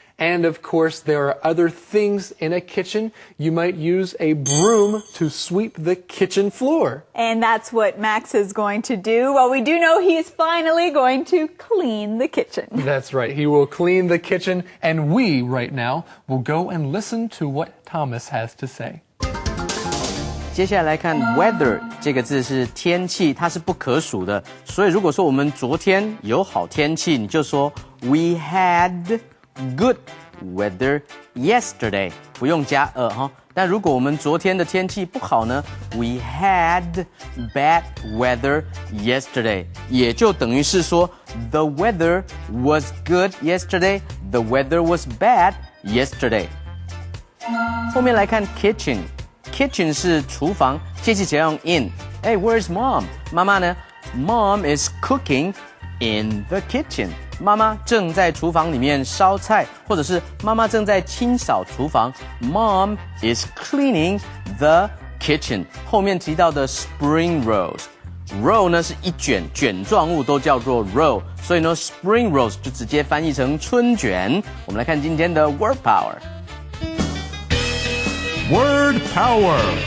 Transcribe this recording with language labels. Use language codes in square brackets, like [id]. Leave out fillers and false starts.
[en] And of course, there are other things in a kitchen. You might use a broom to sweep the kitchen floor. And that's what Max is going to do. Well, we do know he's finally going to clean the kitchen. That's right. He will clean the kitchen, and we, right now, will go and listen to what Thomas has to say. [zh] 接下来来看 weather 这个字是天气，它是不可数的。所以如果说我们昨天有好天气，你就说 [en] We had good weather yesterday， [zh] 不用加哈。但如果我们昨天的天气不好呢 [en] ，We had bad weather yesterday， [zh] 也就等于是说 [en] The weather was good yesterday， The weather was bad yesterday。 [zh] 后面来看 kitchen。Kitchen 是厨房，介系词要用 in。 [en] Hey, where's mom? [zh] 妈妈呢 [en] ？Mom is cooking in the kitchen. [zh] 妈妈正在厨房里面烧菜，或者是妈妈正在清扫厨房。 [en] Mom is cleaning the kitchen. [zh] 后面提到的 spring rolls。roll 呢是一卷卷状物，都叫做 roll， 所以呢 spring rolls 就直接翻译成春卷。我们来看今天的 word power。Word power.